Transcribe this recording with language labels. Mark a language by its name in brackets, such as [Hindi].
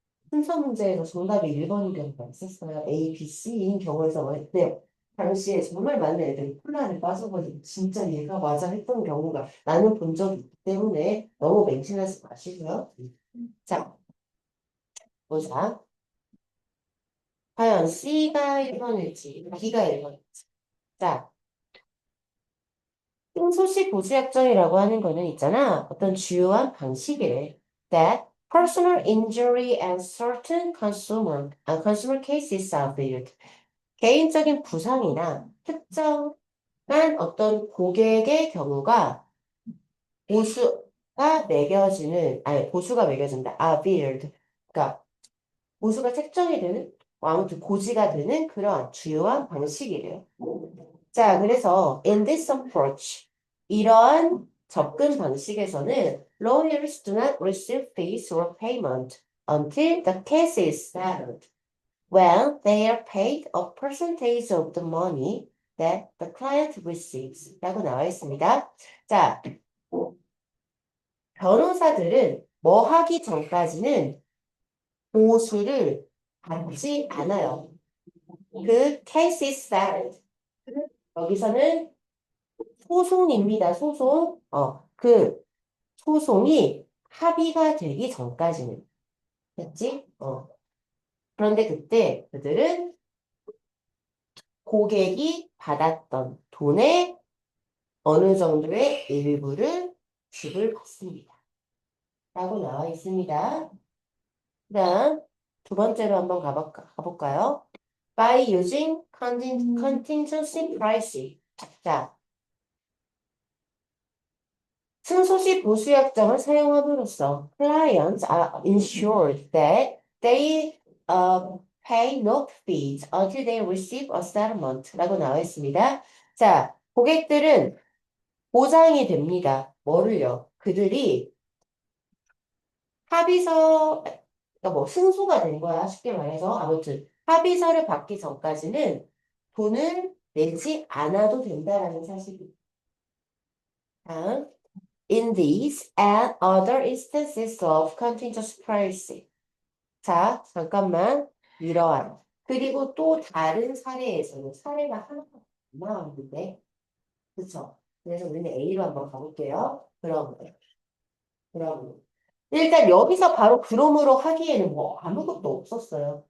[Korean] 순서 문제에서 정답이 1번인 경우가 있었어요. A, B, C인 경우에서 그때 당시에 정말 많은 애들이 혼란에 빠져버리고 진짜 얘가 맞아 했던 경우가 나는 본 적이 있기 때문에 너무 맹신하지 마시고요. 자, 보자. 과연 C가 1번일지 B가 1번일지. 자, 승소시 보수약정이라고 하는 거는 있잖아. 어떤 주요한 방식이래. [English] That personal injury and certain consumer cases are built. [Korean] 개인적인 부상이나 특정한 어떤 고객의 경우가 보수가 매겨진다. [English] are billed. [Korean] 그러니까 보수가 책정이 되는, 아무튼 고지가 되는 그런 주요한 방식이래요. 자, 그래서 [English] in this approach, [Korean] 이러한 접근 방식에서는 [English] lawyers do not receive fees or payment until the case is settled. Well, they are paid a percentage of the money that the client receives. [Korean] 라고 나와 있습니다. 자, 변호사들은 뭐 하기 전까지는 보수를 받지 않아요. 그 [English] case is settled. [Korean] 여기서는 소송입니다. 소송. 그 소송이 합의가 되기 전까지는. 됐지? 그런데 그때 그들은 고객이 받았던 돈의 어느 정도의 일부를 지불받습니다. 라고 나와 있습니다. 그 다음 두 번째로 한번 가볼까요? [English] By using contingency pricing. [Korean] 자, 승소시 보수 약정을 사용함으로써 [English] clients are ensured that they pay no fees until they receive a settlement [Korean] 라고 나와 있습니다. 자, 고객들은 보장이 됩니다. 뭐를요? 그들이 합의서, 그러니까 뭐 승소가 된 거야. 쉽게 말해서. 아무튼 합의서를 받기 전까지는 돈을 내지 않아도 된다라는 사실입니다. 다음. [English] In these and other instances of contingency pricing. [Korean] 자, 잠깐만. 이러한. 그리고 또 다른 사례에서는 사례가 하나가 나왔는데, 그쵸? 그래서 우리는 A로 한번 가볼게요. 그럼. 일단 여기서 바로 그럼으로 하기에는 뭐 아무것도 없었어요.